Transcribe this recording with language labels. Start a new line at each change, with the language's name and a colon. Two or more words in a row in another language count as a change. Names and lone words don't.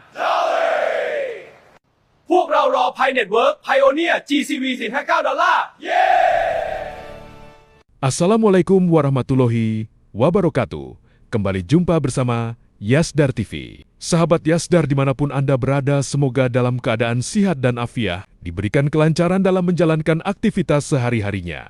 English: Dolly!
Thai: พวกเรารอ Pi Network, Pioneer, GCV 459 ดอลลาร์
Arabic: السلام عليكم ورحمة الله وبركاته.
Malay: Kembali jumpa bersama Yasdar TV. Sahabat Yasdar dimanapun Anda berada, semoga dalam keadaan sihat dan afiah, diberikan kelancaran dalam menjalankan aktivitas sehari-harinya.